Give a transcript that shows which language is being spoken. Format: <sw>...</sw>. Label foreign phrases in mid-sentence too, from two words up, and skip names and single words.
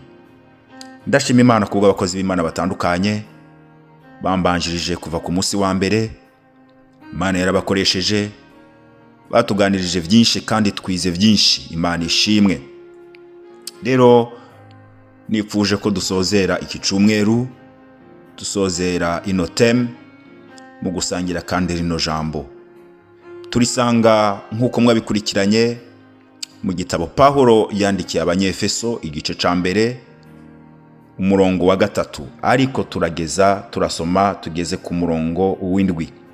<rn>Ndashima Imana kubwo abakozi b'Imana batandukanye bambanjirije kuva ku munsi wa mbere. Imana yarabakoresheje, batuganirije byinshi kandi twize byinshi. Imana ishimwe. Rero nipfuje ko dusozera iki cyumweru, dusozera ino theme mu gusangira kandi rino jambo. Turisanga nk'uko mwabikurikiranye mu gitabo Pawulo yandikiye Abanyefeso igice ca mbere umurongo wa 3, ariko turasoma tugeze ku murongo w'indwi.</rn>